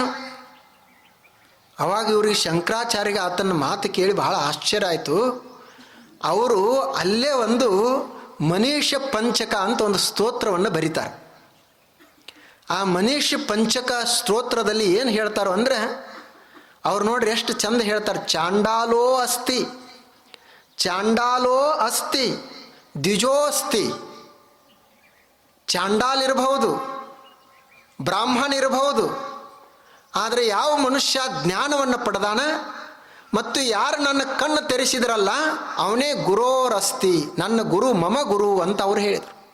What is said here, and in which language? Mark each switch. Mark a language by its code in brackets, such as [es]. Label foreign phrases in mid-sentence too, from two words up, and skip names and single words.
[kn] ಅವಾಗ ಇವ್ರಿಗೆ ಶಂಕರಾಚಾರ್ಯಗೆ ಆತನ ಮಾತು ಕೇಳಿ ಬಹಳ ಆಶ್ಚರ್ಯ ಆಯಿತು. ಅವರು ಅಲ್ಲೇ ಒಂದು ಮನೀಷ ಪಂಚಕ ಅಂತ ಒಂದು ಸ್ತೋತ್ರವನ್ನು ಬರೀತಾರೆ. ಆ ಮನೀಷ ಪಂಚಕ ಸ್ತೋತ್ರದಲ್ಲಿ ಏನು ಹೇಳ್ತಾರೋ ಅಂದರೆ, ಅವ್ರು ನೋಡ್ರಿ ಎಷ್ಟು ಚಂದ ಹೇಳ್ತಾರೆ. [sa] ಚಾಂಡಾಲೋ ಅಸ್ತಿ, ಚಾಂಡಾಲೋ ಅಸ್ತಿ, ದ್ವಿಜೋ ಅಸ್ತಿ. [kn] ಚಾಂಡಾಲ್ ಇರಬಹುದು, ಬ್ರಾಹ್ಮಣ ಇರಬಹುದು, ಆದರೆ ಯಾವ ಮನುಷ್ಯ ಜ್ಞಾನವನ್ನು ಪಡೆದಾನ ಮತ್ತು ಯಾರು ನನ್ನ ಕಣ್ಣು ತೆರೆಸಿದ್ರಲ್ಲ ಅವನೇ ಗುರೋರಸ್ತಿ, ನನ್ನ ಗುರು [sa] ಮಮ ಗುರು [kn] ಅಂತ ಅವ್ರು ಹೇಳಿದರು.